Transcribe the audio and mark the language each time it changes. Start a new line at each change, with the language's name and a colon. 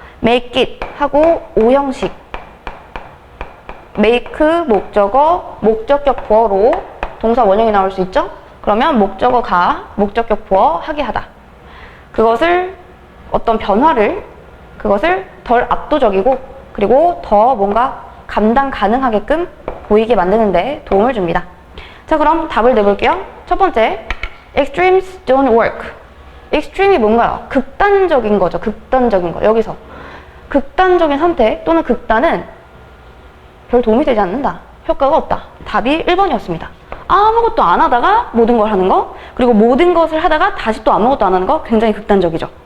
Korean: make it 하고 오형식, make 목적어, 목적격 부어로 동사 원형이 나올 수 있죠. 그러면 목적어가 목적격 부어 하게 하다. 그것을 어떤 변화를 그것을 덜 압도적이고 그리고 더 뭔가 감당 가능하게끔 보이게 만드는 데 도움을 줍니다. 자, 그럼 답을 내볼게요. 첫 번째,
English: extremes don't work.
Korean: extreme이 뭔가요? 극단적인 거죠. 극단적인 거. 여기서 극단적인 선택 또는 극단은 별 도움이 되지 않는다. 효과가 없다. 답이 1번이었습니다. 아무것도 안 하다가 모든 걸 하는 거, 그리고 모든 것을 하다가 다시 또 아무것도 안 하는 거 굉장히 극단적이죠.